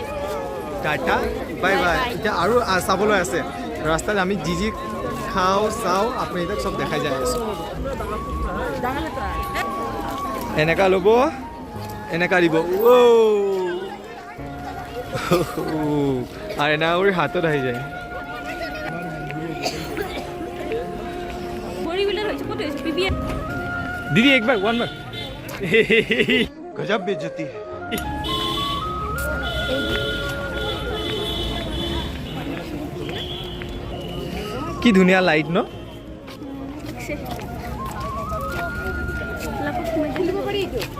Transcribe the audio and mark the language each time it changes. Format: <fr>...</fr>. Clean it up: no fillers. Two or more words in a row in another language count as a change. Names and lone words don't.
<en>ta-ta bye bye</en> <as>এতিয়া আৰু চাবলৈ আছে ৰাস্তাত আমি যি খাওঁ চাওঁ আপুনি এতিয়া চব দেখাই যাই আছোঁ এনেকা ল'ব এনেকা দিব আৰু এনেকা কৰি হাতত আহি যায়</as> <hi>दीदी एक बार वन बार गजब बेइज्जती है</hi> <as>কি ধুনীয়া লাইট ন খেলিব পাৰি</as>